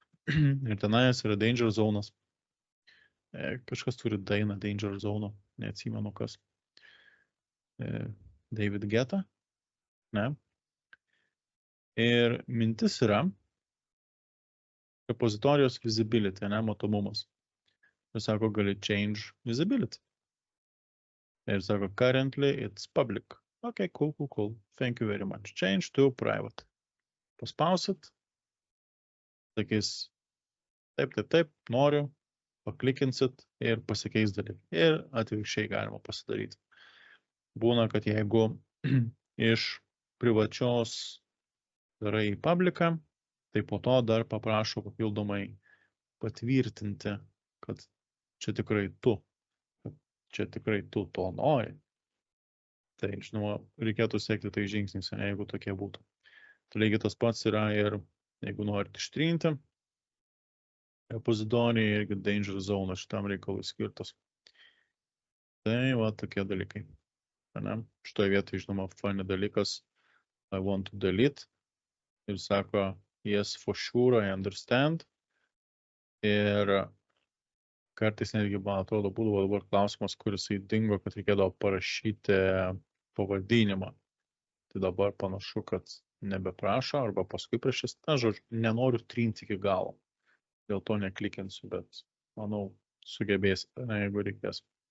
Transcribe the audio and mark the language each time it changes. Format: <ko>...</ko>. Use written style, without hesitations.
<lt>Ir tenais yra danger zonas. Kažkas turi dainą danger zone, neatsimenu kas. David Guetta, ne? Ir mintis yra repozitorijos visibility, ne, matomumas. Ir sako, gali change visibility. Ir sako,</lt> <en>currently it's public. Okay, cool. Thank you very much. Change to private.</en> <lt>Paspausit. Sakys, taip, noriu. Paklikinsit ir pasikeis dalykai. Ir atvirkščiai galima pasidaryti. Būna, kad jeigu iš privačios darai į publiką, tai po to dar paprašo papildomai patvirtinti, kad čia tikrai tu to nori. Tai, žinoma, reikėtų sekti tai žingsnis, jeigu tokie būtų. Tai lygiai tas pats yra ir jeigu norit ištrinti, repozitoriai irgi danger zone šitam reikalui skirtas. Tai tokie dalykai. Šitoje vietoje, žinoma, funny dalykas,</lt> <en>I want to delete.</en> <lt>Ir sako,</lt> <en>yes, for sure, I understand.</en> <lt>Ir kartais netgi, man atrodo, būdavo dabar klausimas, kuris dingo, kad reikėdavo parašyti pavadinimą. Tai dabar panašu, kad nebeprašo, arba paskui prašys. Na, žodžiu, nenoriu trinti iki galo. Dėl to neklikinsiu, bet manau, sugebės, jeigu reikės.</lt>